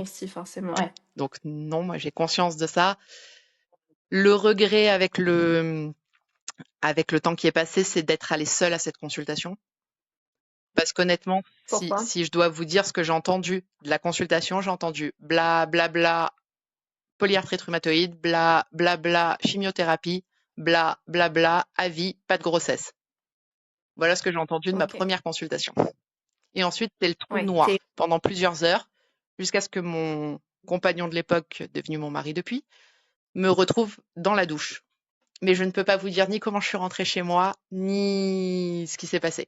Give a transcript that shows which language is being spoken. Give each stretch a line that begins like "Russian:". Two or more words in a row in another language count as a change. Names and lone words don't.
French: raccourci forcément. ouais. Donc non, moi j'ai conscience de ça. Le regret avec le temps qui est passé, c'est d'être allée seule à cette consultation. Parce qu'honnêtement, Pourquoi? si je dois vous dire ce que j'ai entendu de la consultation, j'ai entendu bla bla bla polyarthrite rhumatoïde, bla bla bla chimiothérapie, bla bla bla avis, pas de grossesse. Voilà ce que j'ai entendu de ma OK. première consultation. Et ensuite, c'est le trou Ouais, tu noir pendant plusieurs heures, jusqu'à ce que mon compagnon de l'époque, devenu mon mari depuis, me retrouve dans la douche. Mais je ne peux pas vous dire ni comment je suis rentrée chez moi, ni ce qui s'est passé.